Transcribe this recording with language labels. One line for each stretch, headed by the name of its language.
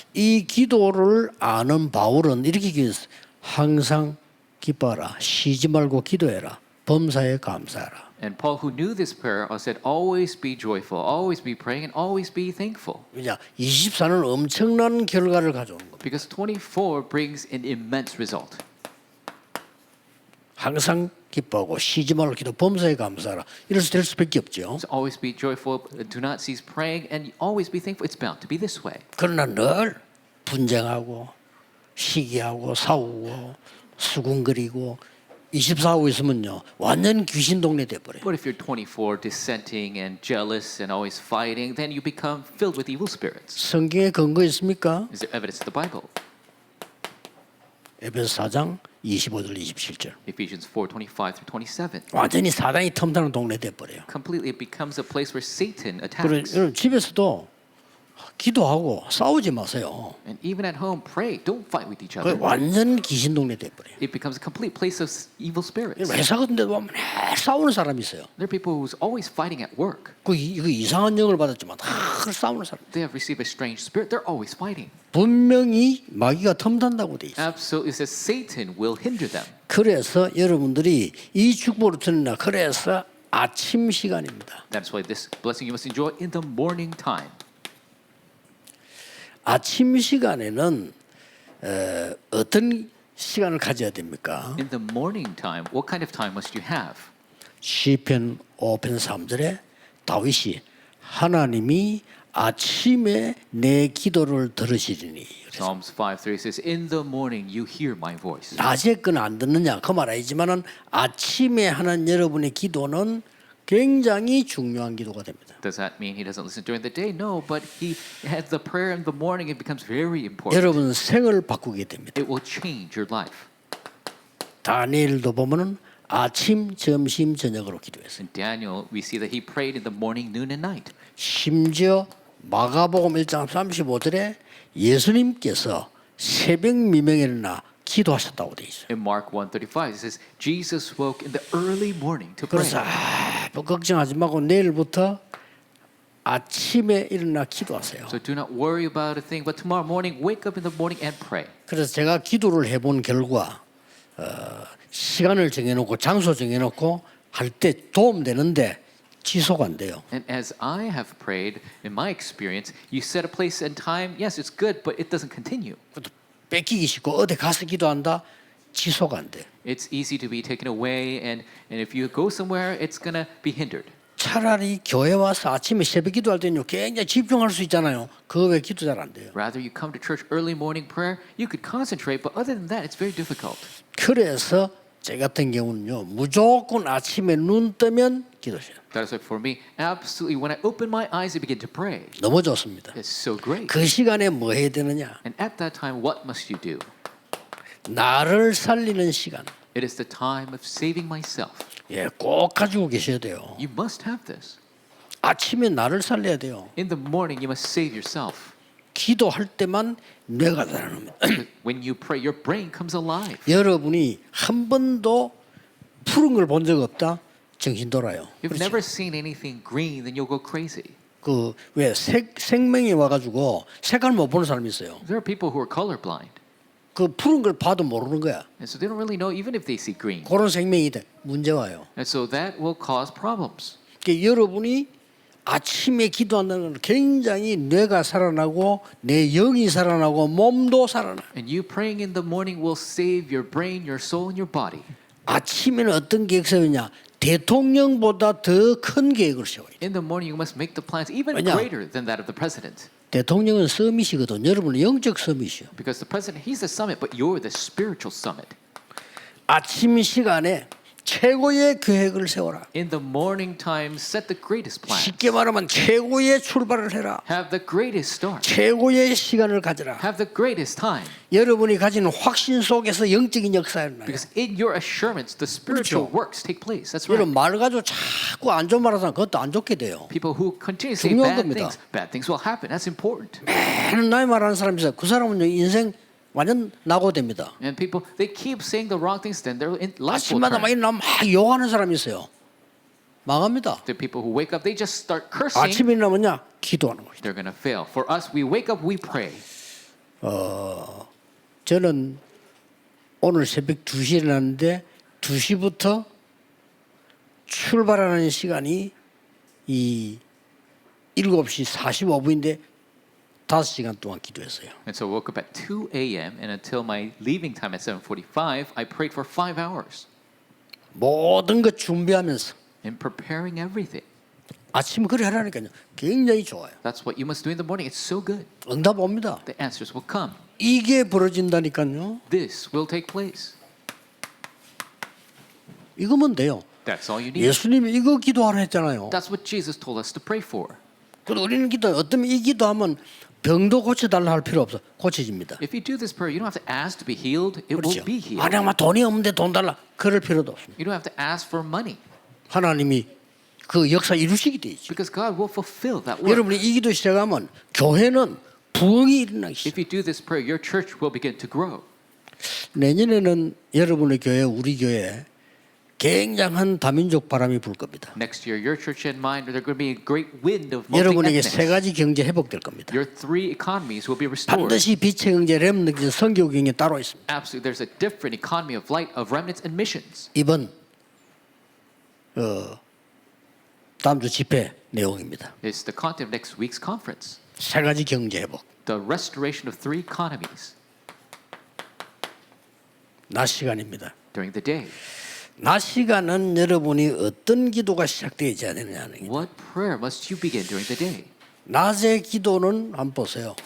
Korean: 이 기도를 아는 바울은 이렇게 기도했어요. 항상 기뻐하라. 쉬지 말고 기도해라. 범사에 감사하라.
English: And Paul, who knew this prayer, said, always be joyful, always be praying, and always be thankful.
Korean: 왜냐? 24는 엄청난 결과를 가져오는 겁니다.
English: Because 24 brings an immense result.
Korean: 항상 기뻐하고 쉬지 말고 기도 범사에 감사하라. 이래서 될 수밖에 없죠.
English: So always be joyful, do not cease praying, and always be thankful. It's bound to be this way.
Korean: 그러나 늘 분쟁하고 시기하고 싸우고 수군거리고 24하고 있으면요 완전 귀신 동네 돼버려요.
English: But if you're 24, dissenting and jealous and always fighting, then you become filled with evil spirits.
Korean: 성경에 근거 있습니까?
English: Is there evidence in the Bible?
Korean: 에베소 4장 25절 27절.
English: Ephesians 4:25 through 27.
Korean: 완전히 사단이 틈타는 동네 돼버려요.
English: Completely, it becomes a place where Satan
Korean: 그래,
English: attacks.
Korean: 여러분 집에서도 기도하고 싸우지 마세요.
English: And even at home, pray. Don't fight with each
Korean: 그
English: other.
Korean: 완전 귀신 동네 돼버려요.
English: It becomes a complete place of evil spirits.
Korean: 회사 같은 데도 보면 맨날 싸우는 사람이 있어요.
English: There are people who's always fighting at work.
Korean: 그 이상한 영을 받았지만 다 싸우는 사람.
English: They have received a strange spirit. They're always fighting.
Korean: 분명히 마귀가 틈탄다고 돼 있어요.
English: Absolutely, it says Satan will hinder them.
Korean: 그래서 여러분들이 이 축복을 듣는다. 그래서 아침 시간입니다.
English: That's why this blessing you must enjoy in the morning time.
Korean: 아침 시간에는 어떤 시간을 가져야 됩니까?
English: In the morning time, what kind of time must you have?
Korean: 시편 5편 3절에 다윗이 하나님이 아침에 내 기도를 들으시리니.
English: Psalms 5:3 says, "In the morning you hear my voice."
Korean: 낮에 건 안 듣느냐 그 말 아니지만은 아침에 하는 여러분의 기도는 굉장히 중요한 기도가 됩니다.
English: Does that mean he doesn't listen during the day? No, but he has the prayer in the morning. It becomes very important.
Korean: 여러분 생을 바꾸게 됩니다.
English: It will change your life.
Korean: 다니엘도 보면은 아침, 점심, 저녁으로 기도했어요.
English: In Daniel, we see that he prayed in the morning, noon, and night.
Korean: 심지어 마가복음 1장 35절에 예수님께서 새벽 미명에 일어나 기도하셨다고 돼 있어요.
English: In Mark 1:35, it says Jesus woke in the early morning to pray.
Korean: 그래서 뭐 걱정하지 말고 내일부터 아침에 일어나 기도하세요.
English: So do not worry about a thing, but tomorrow morning, wake up in the morning and pray.
Korean: 그래서 제가 기도를 해본 결과 시간을 정해놓고 장소 정해놓고 할 때 도움되는데 지속 안 돼요.
English: And as I have prayed, in my experience, you set a place and time. Yes, it's good, but it doesn't continue.
Korean: 뺏기기 쉽고 어디 가서 기도한다 지속 안 돼.
English: It's easy to be taken away, and if you go somewhere, it's gonna be hindered.
Korean: 차라리 교회 와서 아침에 새벽 기도할 때는요 굉장히 집중할 수 있잖아요. 그거 왜 기도 잘 안 돼요?
English: Rather, you come to church early morning prayer, you could concentrate, but other than that, it's very difficult.
Korean: 그래서 제 같은 경우는요 무조건 아침에 눈 뜨면 기도해요.
English: That is why for me, absolutely, when I open my eyes and begin to pray,
Korean: 너무 좋습니다.
English: it's so great.
Korean: 그 시간에 뭐 해야 되느냐?
English: And at that time, what must you do?
Korean: 나를 살리는 시간.
English: It is the time of saving myself.
Korean: 예, 꼭 가지고 계셔야 돼요.
English: You must have this.
Korean: 아침에 나를 살려야 돼요.
English: In the morning, you must save yourself.
Korean: 기도할 때만 뇌가 살아납니다.
English: When you pray, your brain comes alive.
Korean: 여러분이 한 번도 푸른 걸 본 적 없다? 정신 돌아요.
English: You've never seen anything green, then you'll go crazy.
Korean: 그왜 생명이 와가지고 색깔 못 보는 사람이 있어요.
English: There are people who are colorblind,
Korean: 그 푸른 걸 봐도 모르는 거야.
English: and so they don't really know even if they see green.
Korean: 그런 생명이 돼. 문제 와요.
English: And so that will cause problems.
Korean: 그러니까 여러분이 아침에 기도한다는 건 굉장히 뇌가 살아나고 내 영이 살아나고 몸도 살아나.
English: And you praying in the morning will save your brain, your soul, and your body.
Korean: 아침에는 어떤 계획 세우냐? 대통령보다 더 큰 계획을 세워요.
English: In the morning, you must make the plans even
Korean: 왜냐?
English: greater than that of the president.
Korean: 대통령은 서밋이거든. 여러분은 영적 서밋이요.
English: Because the president, he's the summit, but you're the spiritual summit.
Korean: 아침 시간에 최고의 계획을 세워라.
English: In the morning time, set the greatest plans.
Korean: 쉽게 말하면 최고의 출발을 해라.
English: Have the greatest start.
Korean: 최고의 시간을 가져라.
English: Have the greatest time.
Korean: 여러분이 가지는 확신 속에서 영적인 역사가 일어나요.
English: Because in your assurance, the spiritual
Korean: 그렇죠.
English: works take place. That's right.
Korean: 여러분 말 가지고 자꾸 안 좋은 말 하면 그것도 안 좋게 돼요.
English: People who continue to say
Korean: 중요한 겁니다.
English: bad things will happen. That's important.
Korean: 매일 나이 말하는 사람이 있어요. 그 사람은 인생 완전 낙오됩니다.
English: And people, they keep saying the wrong things, then their life will
Korean: 아침마다 막
English: turn.
Korean: 일어나면 막 욕하는 사람이 있어요. 망합니다.
English: The people who wake up, they just start cursing.
Korean: 아침에 일어나면요 기도하는 거죠.
English: They're going to fail. For us, we wake up, we pray.
Korean: 저는 오늘 새벽 2시에 일어났는데 2시부터 출발하는 시간이 이 7시 45분인데 5시간 동안 기도했어요.
English: And so I woke up at 2 a.m. and until my leaving time at 7:45, I prayed for 5 hours
Korean: 모든 것 준비하면서
English: in preparing everything.
Korean: 아침 그래 하라니까요. 굉장히 좋아요.
English: That's what you must do in the morning. It's so good.
Korean: 응답 옵니다.
English: The answers will come.
Korean: 이게 벌어진다니까요.
English: This will take place.
Korean: 이거면 돼요.
English: That's all you need.
Korean: 예수님이 이거 기도하라 했잖아요.
English: That's what Jesus told us to pray for.
Korean: 그래도 우리는 기도 어쩌면 이 기도하면 병도 고쳐달라 할 필요 없어. 고쳐집니다.
English: If you do this prayer, you don't have to ask to be healed. It will
Korean: 그렇죠.
English: be healed.
Korean: 만약 막 돈이 없는데 돈 달라. 그럴 필요도 없습니다.
English: You don't have to ask for money
Korean: 하나님이 그 역사 이루시게 돼 있죠.
English: because God will fulfill that work.
Korean: 여러분이 이 기도 시작하면 교회는 부흥이 일어나기 시작.
English: If you do this prayer, your church will begin to grow.
Korean: 내년에는 여러분의 교회, 우리 교회 굉장한 다민족 바람이 불 겁니다.
English: Next year, your church and mine, there's going to be a great wind of
Korean: 여러분에게 세
English: multi-ethnics.
Korean: 가지 경제 회복될 겁니다.
English: Your three economies will be restored.
Korean: 반드시 빛의 경제, 렘넌트 경제, 선교 경제 따로 있습니다.
English: Absolutely, there's a different economy of light, of remnants and missions.
Korean: 이번 다음 주 집회 내용입니다.
English: It's the content of next week's conference.
Korean: 세 가지 경제 회복.
English: The restoration of three economies
Korean: 낮 시간입니다.
English: during the day.
Korean: 낮 시간은 여러분이 어떤 기도가 시작되지 않느냐는 게.
English: What prayer must you begin during the day?
Korean: 낮의 기도는 한번 보세요.